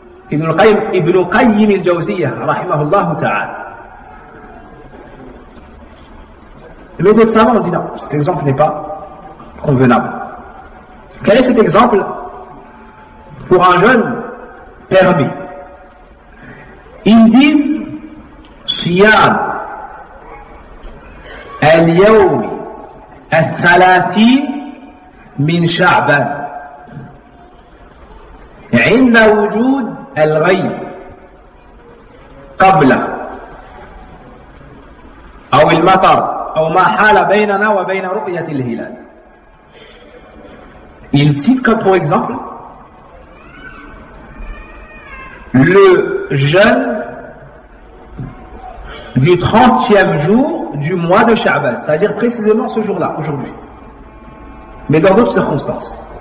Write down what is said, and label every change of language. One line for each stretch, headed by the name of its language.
Arabic: Ibn Qayyim al-Jawziyyah rahimahullah ta'ala.
French: Mais d'autres savants ont dit non, cet exemple n'est pas convenable. Quel est cet exemple pour un jeune permis? Ils disent
Arabic: Siyam al-Yawm al-Thalathi min Sha'ban عند وجود الغيب قبل أو المطر أو ما حال بيننا وبين رؤية الهلال.
French: Il cite comme pour exemple le jeûne du 30e jour du mois de Sha'ban, c'est-à-dire précisément ce jour-là, aujourd'hui, mais dans d'autres circonstances.